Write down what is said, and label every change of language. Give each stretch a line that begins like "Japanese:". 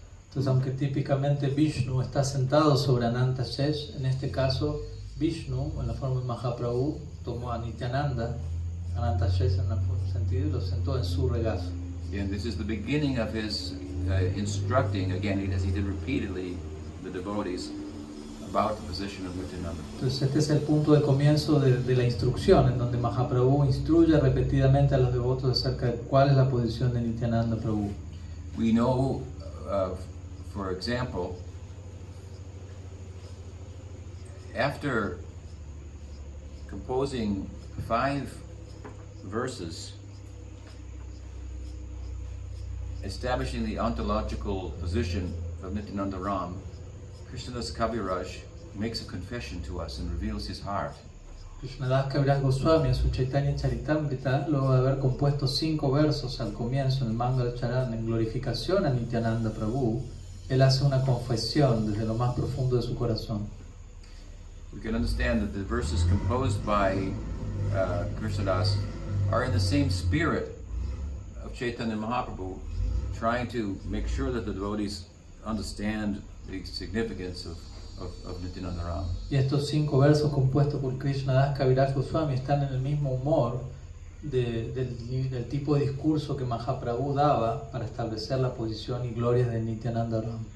Spanish: Entonces, aunque típicamente Vishnu está sentado sobre Ananta Shesh, en este caso Vishnu, en la forma de Mahaprabhu, tomó a Nityananda, Ananta Shesh en el sentido, y lo sentó en su regazo.
English: And this is the beginning of his instructing, again, as he did repeatedly, the devotees about the position of Nityananda.
Spanish: Entonces este es el punto de comienzo de la instrucción, en donde Mahaprabhu instruye repetidamente a los devotos acerca de cuál es la posición de Nityananda Prabhu.
English: We know, for example, after composing 5 verses establishing the ontological position of Nityananda Ram, Krishnadas Kaviraj makes a confession to us and reveals his heart.
Spanish: Krishnadas Kaviraj Goswami, en su Chaitanya Charitamrita, luego de haber compuesto 5 versos al comienzo en el Mangal Charan en glorificación a Nityananda Prabhu, él hace una confesión desde lo más profundo de su corazón.
English: We can understand that the verses composed by Krishnadas are in the same spirit of Chaitanya Mahaprabhu, trying to make sure that the devotees understand the significance of Nityananda Ram.
Spanish: Y estos 5 versos compuestos por Krishnadas Kaviraj Goswami están en el mismo humor del tipo de discurso que Mahaprabhu daba para establecer la posición y gloria de Nityananda Ram.